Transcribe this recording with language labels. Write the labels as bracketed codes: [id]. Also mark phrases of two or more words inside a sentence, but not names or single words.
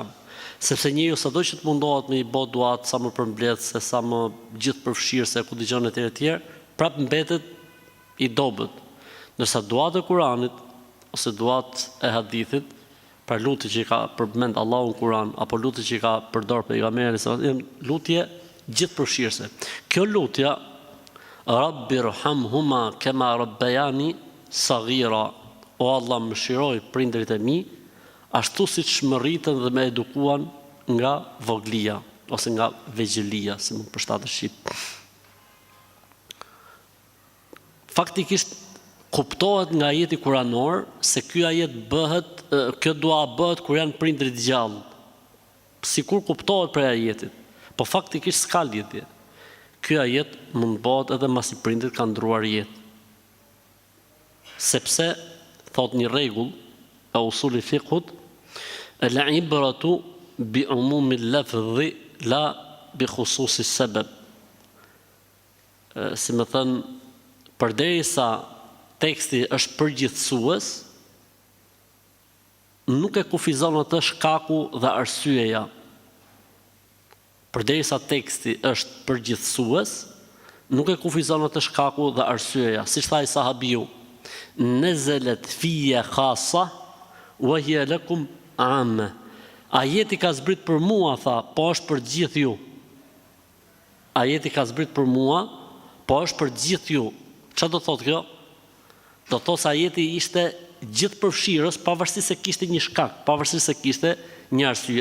[sq] Sepse njeriu sado që të mundohet me i bë duat sa më përmbledhse, sa më gjithë përfshirëse, ku dëgjon etj, prap mbetet i dobët. Ndërsa duat e Kuranit ose duat e hadithit, për lutje që i ka përmend Allahu në Kur'an, apo lutje që i ka përdor pejgamberi, janë lutje gjithëpërfshirëse. Kjo lutja, [ar] رب ارحمهما كما ربياني صغيرا, o Allah, [sq] mëshiroj prindrit e mi ashtu siç më rritën dhe më edukuan nga voglia ose nga vegjëlia, si më përshtatet shqip. Faktikisht kuptohet nga ajeti kuranor se ky ajet bëhet, kjo dua bëhet kur janë prindrit gjallë. Sikur kuptohet prej ajetit, po faktikisht s'ka lidhje. Ky ajet mund bëhet edhe mbasi prindrit kanë ndruar jetë. Sepse thot një rregull e usuli fiqhut, [ar] لا عبرة بعموم اللفظ لا بخصوص السبب. [sq] Si më thënë, përderisa teksti është përgjithësues, nuk e kufizon atë shkaku dhe arsyeja. Përderisa teksti është përgjithësues, nuk e kufizon atë shkaku dhe arsyeja. Siç tha i sahabiu, [ar] نزلت في خاصة وهي لكم عامة. [sq] Ajeti ka zbrit për mua, tha, po është për gjithë ju. Ajeti ka zbrit për mua, po është për gjithë ju. Çfarë do thotë kjo? Do thotë se ajeti ishte gjithë përfshirës, pavarësisht se kishte një shkak, pavarësisht se kishte një arsye.